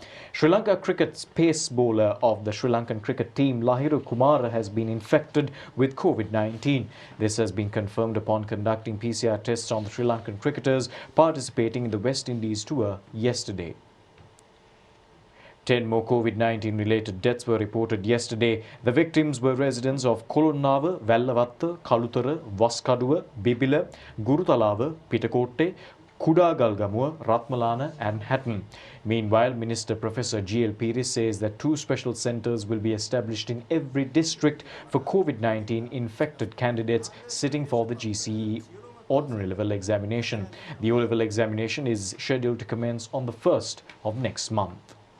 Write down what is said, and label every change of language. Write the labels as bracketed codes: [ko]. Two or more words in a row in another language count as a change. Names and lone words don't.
[en] Sri Lanka cricket's pace bowler of the Sri Lankan cricket team, Lahiru Kumara, has been infected with COVID-19. This has been confirmed upon conducting PCR tests on the Sri Lankan cricketers participating in the West Indies tour yesterday. 10 more COVID-19 related deaths were reported yesterday. The victims were residents of Kolonnawa, Vellavatta, Kalutara, Vaskaduwa, Bibila, Gurutalawa, Pitakotte, Kudagalgamuwa, Ratmalana and Hatton. Meanwhile, Minister Professor G.L. Piri says that 2 special centres will be established in every district for COVID-19 infected candidates sitting for the GCE ordinary level examination. The O-level examination is scheduled to commence on the 1st of next month.